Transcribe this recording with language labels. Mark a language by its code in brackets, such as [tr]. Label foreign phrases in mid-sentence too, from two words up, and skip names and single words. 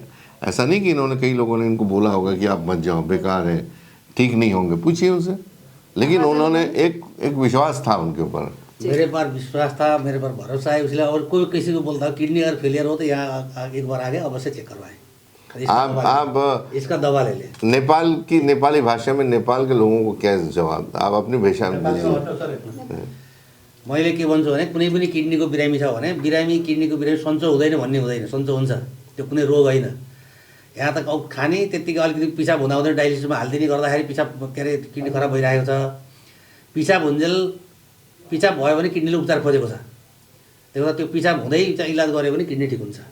[hi] ऐसा नहीं कि इन्होंने, कई लोगों ने इनको बोला होगा कि आप मत जाओ, बेकार है, ठीक नहीं होंगे, पूछिए उनसे, लेकिन उन्होंने एक विश्वास था उनके ऊपर। मेरे पर विश्वास था, मेरे पर भरोसा है, इसलिए और कोई किसी को बोलता किडनी अगर फेलियर हो तो यहाँ एक बार आगे अवश्य चेक करवाएं। आप इसका दवा ले लें। नेपाली भाषा में नेपाल के लोगों को क्या जवाब, आप अपनी भाषा में बोलिए। [ne] मैले के भन्छु भने कुनै पनि किडनीको बिरामी छ भने बिरामी किडनीको बिरामी सन्चो हुँदैन भन्ने हुँदैन, सन्चो हुन्छ, त्यो कुनै रोग होइन। यहाँ त खाने त्यत्तिकै अलिकति पिसाब हुँदा हुँदै डायलिसिसमा हालिदिने गर्दाखेरि पिसाब के अरे किडनी खराब भइरहेको छ। पिसाब हुन्जेल पिसाब भयो भने किडनीले उपचार खोजेको छ, त्यही भएर त्यो पिसाब हुँदै इलाज गऱ्यो भने किडनी ठिक हुन्छ।